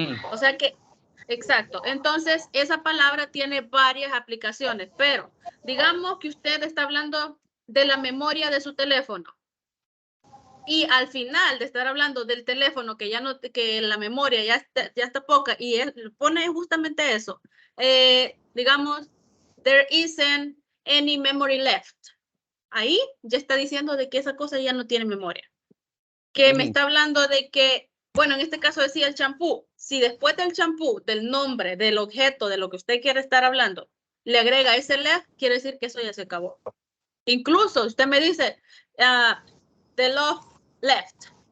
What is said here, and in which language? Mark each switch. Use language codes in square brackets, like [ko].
[es] O sea que, exacto. Entonces, esa palabra tiene varias aplicaciones, pero digamos que usted está hablando de la memoria de su teléfono. Y al final de estar hablando del teléfono que ya no, que la memoria ya está poca y pone justamente eso. Digamos, [en] there isn't any memory left. [es] Ahí ya está diciendo de que esa cosa ya no tiene memoria. Que me está hablando de que, bueno, en este caso decía el champú. Si después del champú, del nombre, del objeto, de lo que usted quiere estar hablando, le agrega ese left, quiere decir que eso ya se acabó. Incluso usted me dice, [en] the love left.